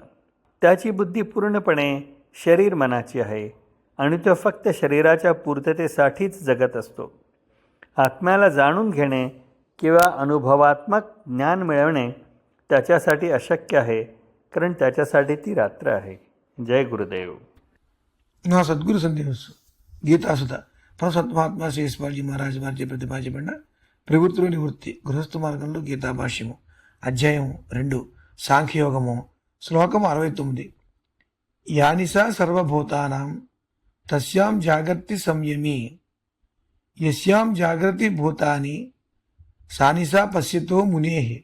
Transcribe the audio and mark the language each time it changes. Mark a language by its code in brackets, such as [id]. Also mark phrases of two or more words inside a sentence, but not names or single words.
[mr] त्याची बुद्धी पूर्णपणे शरीर मनाची आहे आणि तो फक्त शरीराच्या पूर्ततेसाठीच जगत असतो. आत्म्याला जाणून घेणे किंवा अनुभवात्मक ज्ञान मिळवणे त्याच्यासाठी अशक्य आहे, कारण त्याच्यासाठी ती रात्र आहे. जय गुरुदेव. [te] నా సద్గురు సందేశం గీతాసుత పరసత్మాత్మ శ్రీస్వాజీ మహారాజ్ వారి ప్రతిపాదించబడిన ప్రవృత్తిలోని వృత్తి గృహస్థ మార్గంలో గీతా భాష్యము అధ్యాయం 2 సాంఖ్యయోగము శ్లోకం 69. [sa] యానిసా సర్వభూతానాం తస్యాం జాగర్తి సంయమి యస్యాం జాగృతి భూతాని సానిసా పశ్యతో మునే.